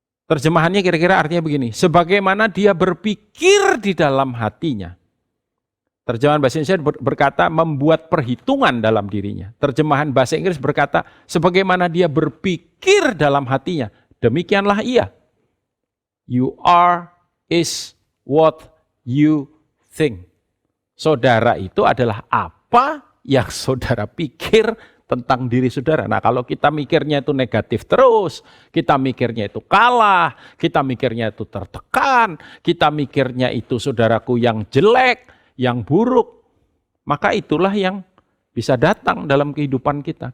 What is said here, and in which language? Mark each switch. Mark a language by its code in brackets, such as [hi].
[id] Terjemahannya kira-kira artinya begini, sebagaimana dia berpikir di dalam hatinya. Terjemahan bahasa Indonesia berkata membuat perhitungan dalam dirinya. Terjemahan bahasa Inggris berkata sebagaimana dia berpikir dalam hatinya, demikianlah ia. [en] You are is what you think. [id] Saudara itu adalah apa yang saudara pikir tentang diri saudara. Nah, kalau kita mikirnya itu negatif terus, kita mikirnya itu kalah, kita mikirnya itu tertekan, kita mikirnya itu saudaraku yang jelek, yang buruk, maka itulah yang bisa datang dalam kehidupan kita.